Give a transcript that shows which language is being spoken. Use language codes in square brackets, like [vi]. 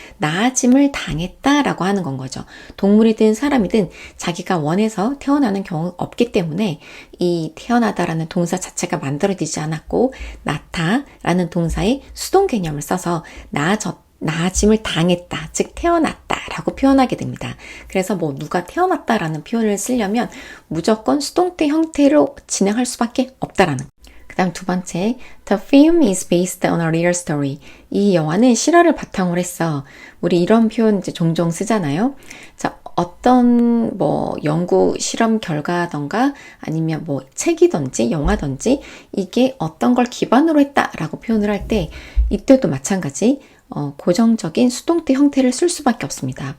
[ko] 나아짐을 당했다라고 하는 건 거죠. 동물이든 사람이든 자기가 원해서 태어나는 경우가 없기 때문에 이 태어나다라는 동사 자체가 만들어지지 않았고 나타라는 동사의 수동 개념을 써서 나아짐을 당했다, 즉 태어났다라고 표현하게 됩니다. 그래서 누가 태어났다라는 표현을 쓰려면 무조건 수동태 형태로 진행할 수밖에 없다라는 거예요. 그 다음 두 번째, [en] The film is based on a real story. [ko] 이 영화는 실화를 바탕으로 했어. 우리 이런 표현 이제 종종 쓰잖아요. 자, 어떤 연구 실험 결과던가 아니면 책이든지 영화든지 이게 어떤 걸 기반으로 했다라고 표현을 할 때 이때도 마찬가지 고정적인 수동태 형태를 쓸 수밖에 없습니다.